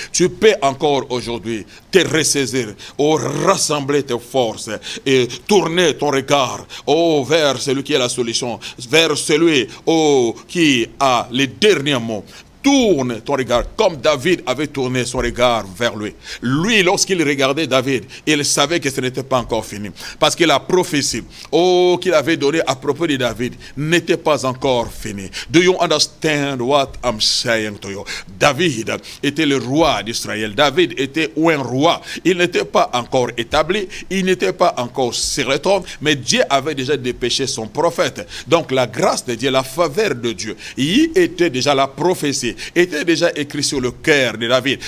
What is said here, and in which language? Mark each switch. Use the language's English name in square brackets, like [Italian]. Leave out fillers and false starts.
[French] Tu peux encore aujourd'hui te ressaisir, rassembler tes forces et tourner ton regard vers celui qui est la solution, vers celui qui a les derniers mots. tourne ton regard, comme David avait tourné son regard vers lui. Lui, lorsqu'il regardait David, il savait que ce n'était pas encore fini. Parce que la prophétie, qu'il avait donnée à propos de David, n'était pas encore finie. [English] Do you understand what I'm saying to you? [French] David était le roi d'Israël. David était un roi. Il n'était pas encore établi, il n'était pas encore sur le trône, mais Dieu avait déjà dépêché son prophète. Donc la grâce de Dieu, la faveur de Dieu, il était déjà la prophétie, était déjà écrit sur le cœur de David.